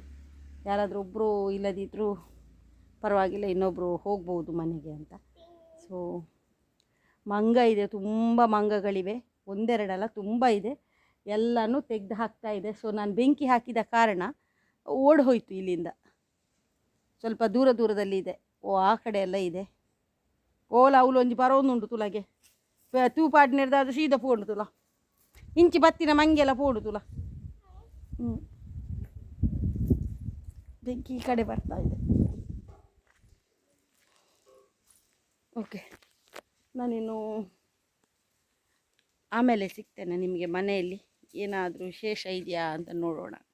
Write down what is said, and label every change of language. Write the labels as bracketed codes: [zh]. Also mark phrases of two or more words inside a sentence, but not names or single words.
[kn] ಯಾರಾದರೂ ಒಬ್ಬರು ಇಲ್ಲದಿದ್ದರೂ ಪರವಾಗಿಲ್ಲ, ಇನ್ನೊಬ್ಬರು ಹೋಗ್ಬೋದು ಮನೆಗೆ ಅಂತ. ಸೊ ಮಂಗ ಇದೆ, ತುಂಬ ಮಂಗಗಳಿವೆ, ಒಂದೆರಡಲ್ಲ ತುಂಬ ಇದೆ. ಎಲ್ಲನೂ ತೆಗೆದು ಹಾಕ್ತಾ ಇದೆ. ಸೊ ನಾನು ಬೆಂಕಿ ಹಾಕಿದ ಕಾರಣ ಓಡಿ ಹೋಯಿತು ಇಲ್ಲಿಂದ. ಸ್ವಲ್ಪ ದೂರದಲ್ಲಿ ಇದೆ. ಆ ಕಡೆ ಎಲ್ಲ ಇದೆ. [tcy] ಓಲ ಅವಳು ಒಂಜಿ ಬರೋನುಂಡು ತುಲಗೆ ತೂಪಾಡಿ ನಿರ್ದಾದ ಸೀದ ಪೋಂಡು ತುಲ ಇಂಚಿ ಬತ್ತಿನ ಮಂಗೆಲ್ಲ ಪೋಡು ತುಲ. [kn] ಬೆಂಕಿ ಈ ಕಡೆ ಬರ್ತಾ ಇದೆ. ಓಕೆ, ನಾನಿನ್ನು ಆಮೇಲೆ ಸಿಗ್ತೇನೆ ನಿಮಗೆ. ಮನೆಯಲ್ಲಿ ಏನಾದರೂ ವಿಶೇಷ ಇದೆಯಾ ಅಂತ ನೋಡೋಣ.